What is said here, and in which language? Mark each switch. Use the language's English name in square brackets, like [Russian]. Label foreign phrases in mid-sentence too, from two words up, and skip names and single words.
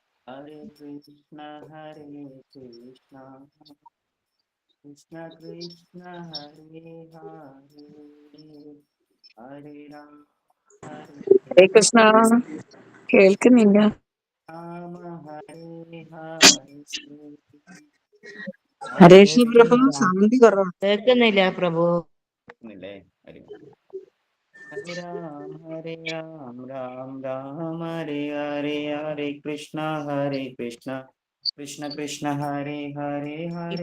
[Sanskrit] हरे कृष्ण, कृष्ण कृष्ण, हरे हरे, हरे राम, हरे ഹരേ കൃഷ്ണ. [Malayalam] കേൾക്കുന്നില്ല. [Sanskrit] राम, हरे हरे. [Malayalam] ഹരേഷ് പ്രഭു സൗണ്ട് കുറവാണ്. കേൾക്കുന്നില്ല പ്രഭു. [Sanskrit] ഹരേ രാം രാം രാം ഹരേ ഹരേ, ഹരേ കൃഷ്ണ കൃഷ്ണ കൃഷ്ണ ഹരേ ഹരേ, ഹരേ